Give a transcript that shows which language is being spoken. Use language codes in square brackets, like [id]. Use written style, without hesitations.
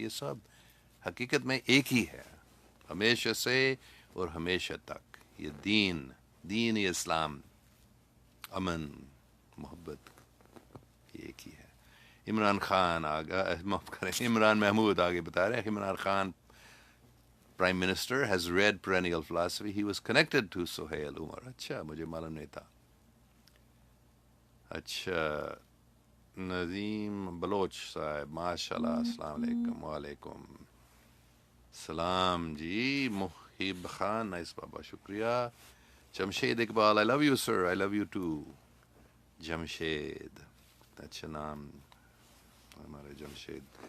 [ur] یہ سب حقیقت میں ایک ہی ہے، ہمیشہ سے اور ہمیشہ تک. یہ دین اسلام، امن، محبت، یہ ایک ہی ہے. عمران خان معاف کریں، عمران محمود آگے بتا رہے ہیں. [en] Imran Khan Prime Minister has read perennial philosophy. He was connected to Suhail Umar. [ur] اچھا، مجھے معلوم نہیں تھا. اچھا، نظیم بلوچ صاحب، ماشاء اللہ، السلام علیکم. وعلیکم السلام جی. محب خان، نائس بابا، شکریہ. [en] Jamshed Iqbal, I love you sir, I love you too. [ur] Jamshed, اچھا نام ہمارے جمشید.